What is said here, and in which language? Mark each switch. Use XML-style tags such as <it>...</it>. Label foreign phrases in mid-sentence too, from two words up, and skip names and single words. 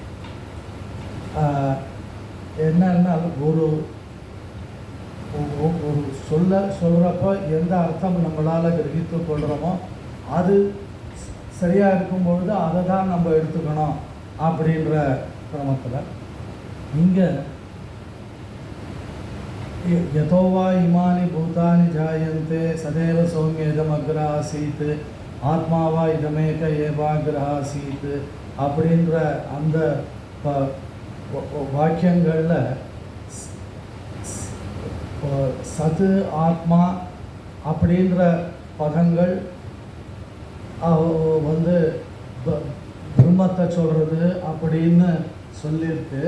<ta>என்னன்னா ஒரு சொல்கிறப்ப எந்த அர்த்தம் நம்மளால் கிரகித்து கொள்கிறோமோ அது சரியாக இருக்கும்பொழுது அதை தான் நம்ம எடுத்துக்கணும் அப்படின்ற கிரமத்தில் இங்கே</ta> <sa>यतो वा इमानि भूतानि जायन्ते सदैव सौम्य इदमग्र आसीत् आत्मा वा इदमेक एवाग्र आसीत्</sa> <ta>அப்படின்ற அந்த வாக்கியங்களில் சத்து ஆத்மா அப்படின்ற பதங்கள் வந்து பிரம்மத்தை சொல்கிறது அப்படின்னு சொல்லியிருக்கு.</ta>